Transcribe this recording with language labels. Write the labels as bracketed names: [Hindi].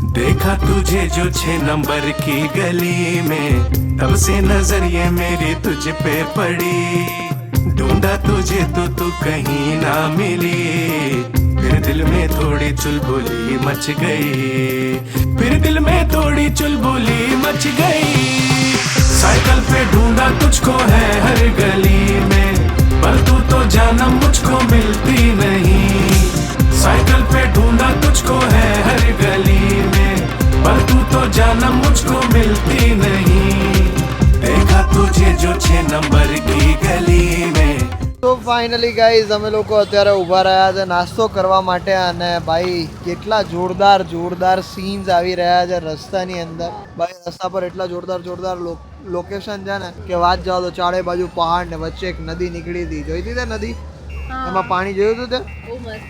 [Hindi] देखा तुझे जो 6 नंबर की गली में, तब से नजर ये मेरी तुझ पे पड़ी. ढूंढा तुझे तो तू कहीं ना मिली. फिर दिल में थोड़ी चुलबुली मच गई. फिर दिल में थोड़ी चुलबुली मच गई. साइकिल पे ढूंढा तुझको है हर गली में, पर तू तो जानम मुझको मिलती नहीं. साइकिल पे ढूंढा तुझको है हर गली में, पर तू तो जानम मुझको मिलती नहीं. देखा तुझे जो 6 नंबर की गली में. [Gujarati] તો ફાઇનલી ગાઈઝ અમે લોકો અત્યારે ઊભા રહ્યા છે નાસ્તો કરવા માટે. અને ભાઈ કેટલા જોરદાર સીન્સ આવી રહ્યા છે રસ્તાની અંદર. ભાઈ રસ્તા પર એટલા જોરદાર લોકેશન છે ને કે વાત જાઓ તો. ચારે બાજુ પહાડ ને વચ્ચે એક નદી નીકળી હતી. જોઈ હતી તે નદી? એમાં પાણી જોયું હતું તે?